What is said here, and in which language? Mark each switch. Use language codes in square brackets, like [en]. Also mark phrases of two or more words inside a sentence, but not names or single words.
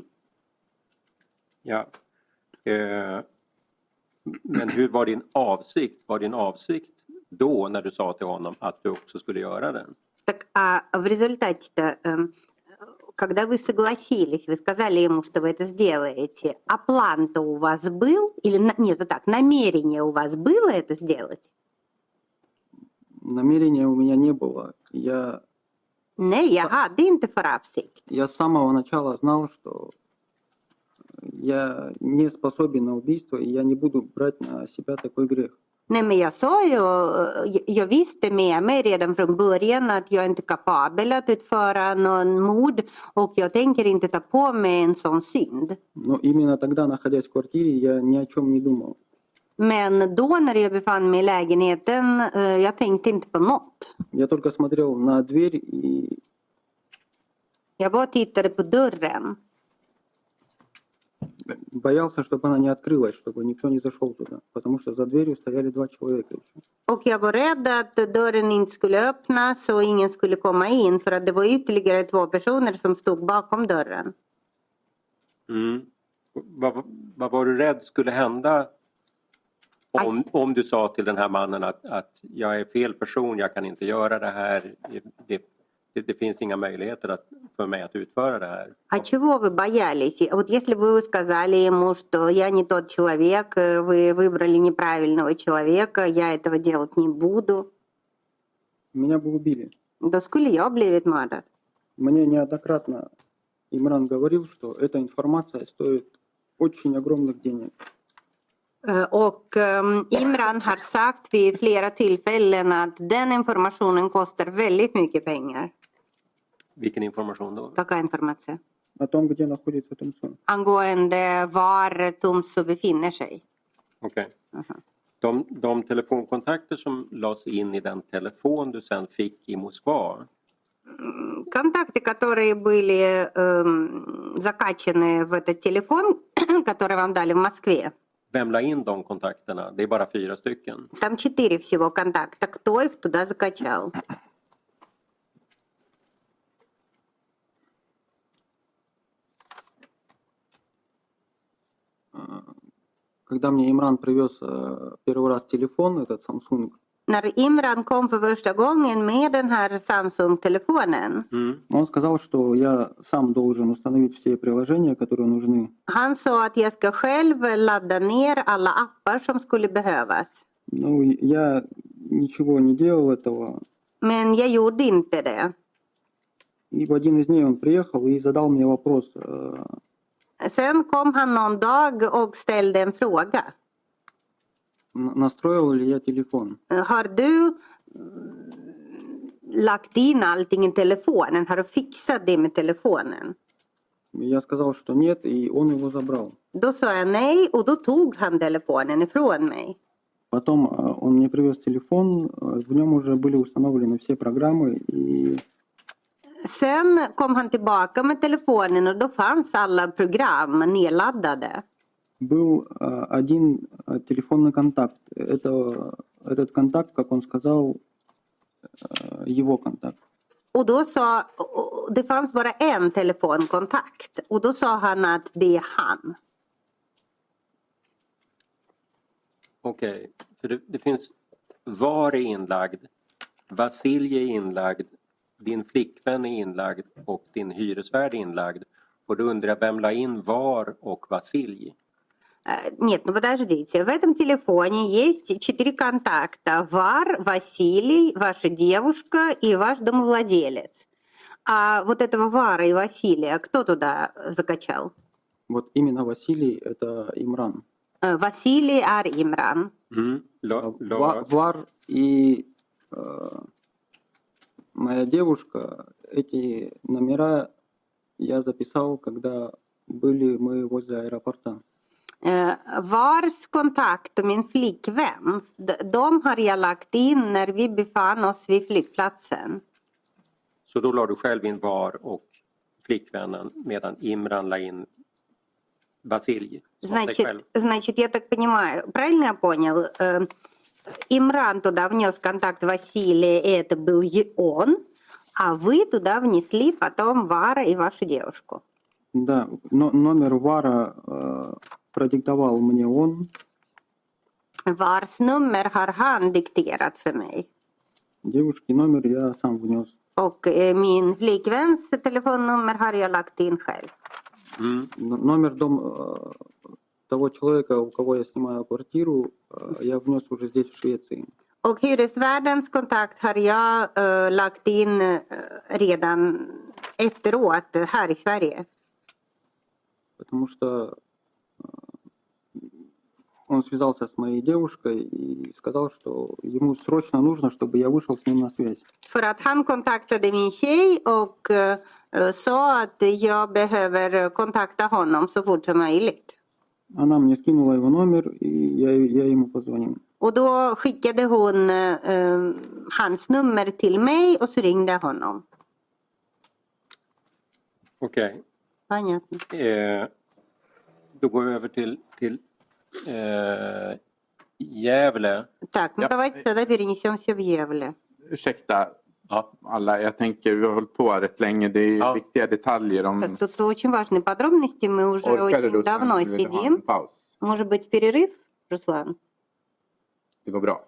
[sv] Ja. Men hur var din avsikt? Var din avsikt då när du sa till honom att du också skulle göra det? [ru] Так а в результате-то, когда вы согласились, вы сказали ему, что вы это сделаете, а план-то у вас был? Или нет, вот так, намерение у вас было это сделать? Намерения у меня не было. [sv] Nej, jag hade inte för avsikt. [ru] Я с самого начала знал, что я не способен на убийство, и я не буду брать на себя такой грех. [sv] Nej, men jag sa ju, jag visste med mig redan från början att jag inte är kapabel att utföra någon mord och jag tänker inte ta på mig en sån synd. [ru] Но именно тогда, находясь в квартире, я ни о чем не думал. [sv] Men då när jag befann mig i lägenheten, jag tänkte inte på något. [ru] Я только смотрел на дверь и [sv] Jag bara tittade på dörren. [ru] боялся, чтобы она не открылась, чтобы никто не зашел туда. Потому что за дверью стояли 2 человека еще. [sv] Och jag var rädd att dörren inte skulle öppnas och ingen skulle komma in för att det var ytterligare 2 personer som stod bakom dörren. Mm. Vad var du rädd skulle hända om du sa till den här mannen att jag är fel person, jag kan inte göra det här, det finns inga möjligheter för mig att utföra det här? [ru] А чего вы боялись? Вот если бы вы сказали ему, что я не тот человек, вы выбрали неправильного человека, я этого делать не буду, Меня бы убили. [sv] då skulle jag blivit mördad. [ru] Мне неоднократно Имран говорил, что эта информация стоит очень огромных денег. [sv] Och Imran har sagt vid flera tillfällen att den informationen kostar väldigt mycket pengar. Vilken information då? [ru] Какая информация? О том, где находится Тумсо. [sv] Angående var Tumso befinner sig. Okej. De telefonkontakter som lades in i den telefon du sen fick i Moskva, [ru] Контакты, которые были закачаны в этот телефон, который вам дали в Москве, [sv] vem la in de kontakterna? Det är bara 4 stycken. [ru] там 4 всего контакта. Кто их туда закачал? Когда мне Имран привез первый раз телефон, этот Samsung, [sv] När Imran kom för första gången med den här Samsung-telefonen, [ru] он сказал, что я сам должен установить все приложения, которые нужны. [sv] han sa att jag ska själv ladda ner alla appar som skulle behövas. [ru] Ну, я ничего не делал этого. [sv] Men jag gjorde inte det. [ru] И в один из дней он приехал и задал мне вопрос. [sv] Sen kom han någon dag och ställde en fråga. [ru] Настроил ли я телефон? [sv] Har du lagt in allting i telefonen? Har du fixat det med telefonen? [ru] Я сказал, что нет, и он его забрал. [sv] Då sa jag nej och då tog han telefonen ifrån mig. [ru] Потом он мне привез телефон, в нем уже были установлены все программы, и [sv] Sen kom han tillbaka med telefonen och då fanns alla program nedladdade. [ru] был один телефонный контакт. Этот контакт, как он сказал, его контакт. [sv] Och då sa, det fanns bara en telefonkontakt och då sa han att det är han. Okej, för det finns VAR är inlagd, Vasilij är inlagd, din flickvän är inlagd och din hyresvärd är inlagd. Och då undrar jag, vem la in VAR och Vasilij? [ru] Нет, ну подождите, в этом телефоне есть 4 контакта. Вар, Василий, ваша девушка и ваш домовладелец. А вот этого Вара и Василия кто туда закачал? Вот именно Василий — это Имран. [sv] Василий är Imran. [ru] Вар и моя девушка, эти номера я записал, когда были мы возле аэропорта. [sv] Vars kontakt och min flickvän, de har jag lagt in när vi befann oss vid flygplatsen. Så då la du själv in VAR och flickvännen medan Imran la in Vasilij som sig själv? [ru] Значит, я так понимаю, правильно я понял? Имран туда внес контакт Василия, и это был он, а вы туда внесли потом Вара и вашу девушку. Да, но номер Вара продиктовал мне он. [sv] Vars nummer har han dikterat för mig. [ru] Девушки номер я сам внес. [sv] Och min flickväns telefonnummer har jag lagt in själv. [ru] Номер того человека, у кого я снимаю квартиру, я внес уже здесь, в Швеции. [sv] Och hyresvärdens kontakt har jag lagt in redan efteråt här i Sverige. [ru] Потому что он связался с моей девушкой и сказал, что ему срочно нужно, чтобы я вышел с ним на связь. [sv] För att han kontaktade min tjej och sa att jag behöver kontakta honom så fort som möjligt. [ru] Она мне скинула его номер, и я ему позвонил. [sv] Och då skickade hon hans nummer till mig och så ringde jag honom. Okej. [ru] Понятно. [sv] Då går vi över till Gävle. [ru] Так, ну [sv] Ja. [ru] давайте тогда перенесемся в Gävle. [sv] Ursäkta Ja. alla, jag tänker vi har hållit på här rätt länge. Det är Ja. viktiga detaljer. Om [ru] Так, тут очень важные подробности. Мы уже [sv] orkar du [ru] очень давно [sv] Vill du ha en [ru] сидим. [sv] paus? [ru] Может быть, перерыв, Руслан? [sv] Det går bra.